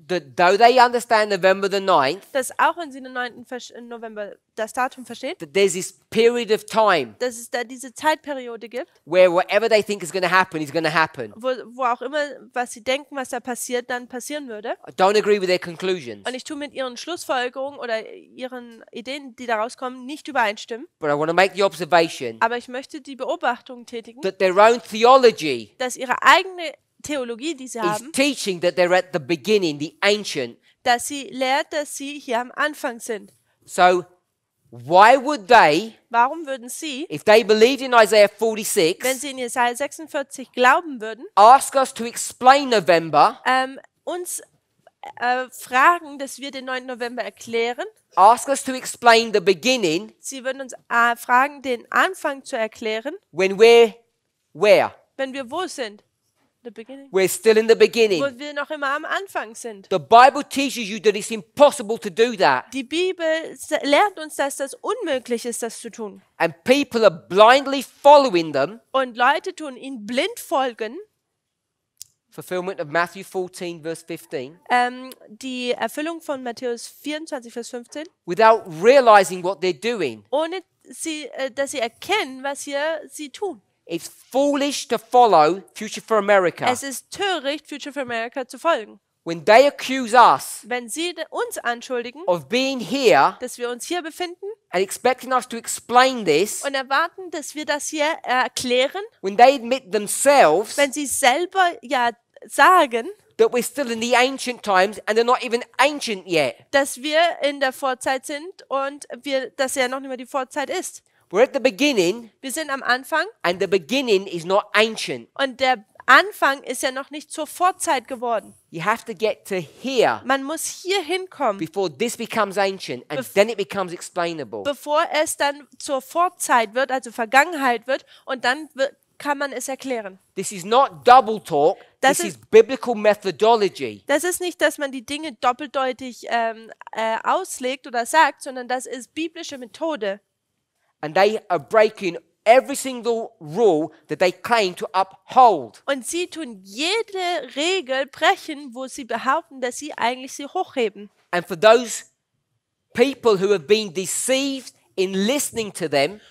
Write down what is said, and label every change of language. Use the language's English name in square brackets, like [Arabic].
[English] that though they understand November the 9th, [German] dass auch wenn sie den 9. November das Datum verstehen, [English] that there's this period of time [German] dass es da diese Zeitperiode gibt, [English] where whatever they think is going to happen. [German] wo auch immer, was sie denken, was da passiert, dann passieren würde. [English] I don't agree with their conclusions, [German] Und ich tue mit ihren Schlussfolgerungen oder ihren Ideen, die daraus kommen, nicht übereinstimmen. [English] but I want to make the observation [German] Aber ich möchte die Beobachtung tätigen, [English] that their own theology [German] dass ihre eigene Theologie, die sie [English] is [German] haben, [English] teaching that they're at the beginning, the ancient. [German] dass sie lehrt, dass sie hier am Anfang sind. [English] So why would they, [German] Warum würden sie, [English] if they believed in Isaiah [German] wenn [English] 46, [German] sie in Jesaja 46 glauben würden, [English] ask us to explain November, [German] uns fragen, dass wir den 9. November erklären? [English] ask us to explain the beginning [German] Sie würden uns fragen, den Anfang zu erklären, [English] when we're where? [German] wenn wir wo sind? [English] The beginning. We're still in the beginning. [German] Wo wir noch immer am Anfang sind. [English] The Bible teaches you that it's impossible to do that. [German] Die Bibel lehrt uns, dass das unmöglich ist, das zu tun. [English] And people are blindly following them. [German] Und Leute tun ihnen blind folgen. [English] Fulfillment of Matthew 14, verse 15. [German] Die Erfüllung von Matthäus 24, Vers 15. [English] Without realizing what they're doing. [German] Ohne dass sie erkennen, was hier sie tun. [English] It's foolish to follow Future for America. [German] Es ist töricht, Future for America zu folgen. [English] When they accuse us [German] Wenn sie uns anschuldigen, [English] of being here [German] dass wir uns hier befinden [English] and expecting us to explain this, [German] und erwarten, dass wir das hier erklären, [English] when they admit themselves [German] wenn sie selber ja sagen, [English] that we're still in the ancient times and they're not even ancient yet. [German] dass wir in der Vorzeit sind und dass ja noch nicht mehr die Vorzeit ist. [English] We're at the beginning [German] Wir sind am Anfang [English] and the beginning is not ancient. [German] und der Anfang ist ja noch nicht zur Vorzeit geworden. [English] You have to get to here [German] Man muss hier hinkommen, [English] before this becomes ancient and then it becomes explainable. [German] bevor es dann zur Vorzeit wird, also Vergangenheit wird, und dann kann man es erklären. [English] This is not double talk. [German] Das [English] This [German] ist- [English] is biblical methodology. [German] Das ist nicht, dass man die Dinge doppeldeutig auslegt oder sagt, sondern das ist biblische Methode. [English] And they are breaking every single rule that they claim to uphold. [German] Und sie tun jede Regel brechen, wo sie behaupten, dass sie eigentlich sie hochheben. [English] And for those people who have been deceived in listening to them,